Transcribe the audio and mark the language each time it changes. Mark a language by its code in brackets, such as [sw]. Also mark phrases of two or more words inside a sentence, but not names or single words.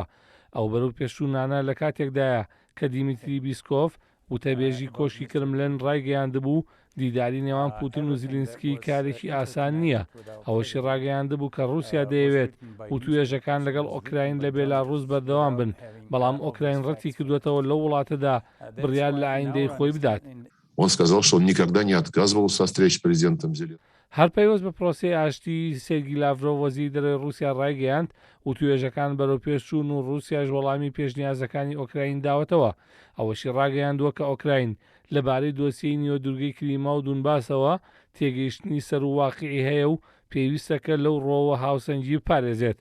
[ckb] ئەو بەرەو پێشوونانە لە کاتێکدایە کە دیمیتری بیسکۆف وتەبێژی کۆشی کرملن ڕایگەیاندبوو دیداری نێوان پوتین و زیلینسکی کارێکی ئاسان نییە. ئەوەشی ڕاگەیاندبوو کە رووسیا دەیەوێت توێژەکان لەگەڵ ئۆکراین لە بێلاڕووس بەردەوام بن، بەڵام ئۆکراین ڕەتی کردوێتەوە لەو وڵاتەدا بڕیار لە ئایندەی خۆی بدات. [ru] Он сказал, что он никогда не отказывался от встреч с президентом Зеленским. [ckb] هەر پەیوەست بە پرۆسەی ئاشتی سێرگی لاڤرۆڤ وەزیری دەرەوەی رووسیا ڕایگەیاند و توێژەکان بەرەو پێشچوون و رووسیاش وەڵامی پێشنیازەکانی ئۆکراین داوەتەوە. ئەوەشی ڕاگەیاندووە کە ئۆکراین لەبارەی دۆسیەی نیوە دوورگەی کریما و دونباسەوە تێگەیشتنی سەر و واقعی هەیە و پێویستەکە لەو ڕۆوە هاوسەنگی بپارێزێت.